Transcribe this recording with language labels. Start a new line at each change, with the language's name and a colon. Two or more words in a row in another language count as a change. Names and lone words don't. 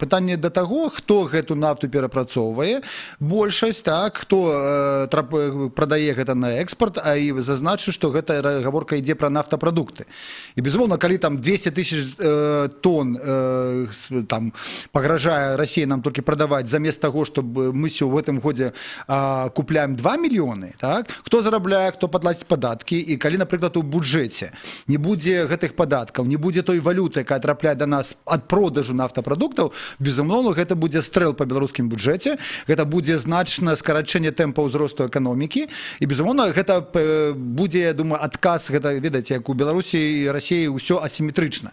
Belarusian: Пытанне да таго, хто гэту нафту перапрацоўвае, большасць, так, хто прадае гэта на экспорт, а і зазначу, што гэта гаворка ідзе пра нафтапрадукты. І, безумоўна, калі там 200 тысяч тонн там пагражае Расія нам толькі прадаваць замест таго, чтобы мы в гэтым годзе купляем 2 мільёны, так? Хто зарабляе, хто падлаціць падаткі, і калі, напрыклад, у бюджэце не будзе гэтых падаткаў, не будзе той валюты, якая трапляе да нас ад продажу нафтапрадуктаў, безумоўна, гэта будзе стрэл па беларускім бюджэце, гэта будзе значнае скарачэнне тэмпа ўзросту эканомікі, і, безумоўна, гэта будзе, я думаю, адказ, гэта, ведаеце, як у Беларусі і Расіі ўсё асіметрычна.